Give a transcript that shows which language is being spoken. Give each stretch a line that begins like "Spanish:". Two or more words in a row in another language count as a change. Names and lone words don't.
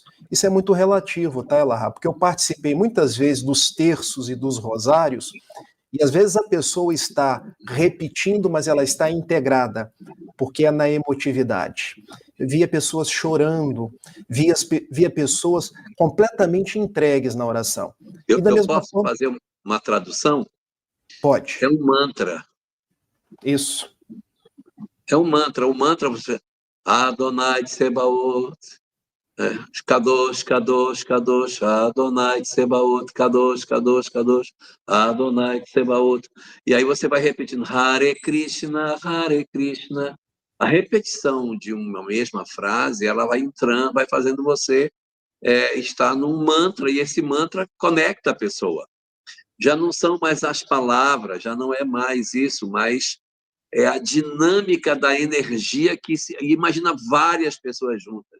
Portuguese: Isso é muito relativo, tá, Lahá? Porque eu participei muitas vezes dos terços e dos rosários, e às vezes a pessoa está repetindo, mas ela está integrada, porque é na emotividade. Eu via pessoas chorando, via pessoas completamente entregues na oração. Eu posso fazer uma tradução? Pode. É um mantra. Isso. É um mantra. O mantra, você...
Hebrew: אדוני צבאות, קדוש, קדוש, קדוש, אדוני צבאות, קדוש, קדוש, קדוש, אדוני צבאות.
Portuguese: E aí você vai repetindo
Sanskrit: हरे कृष्ण, हरे कृष्ण.
Portuguese: A repetição de uma mesma frase, ela vai entrando, vai fazendo você estar num mantra, e esse mantra conecta a pessoa. Já não são mais as palavras, já não é mais isso, mas é a dinâmica da energia que imagina várias pessoas juntas.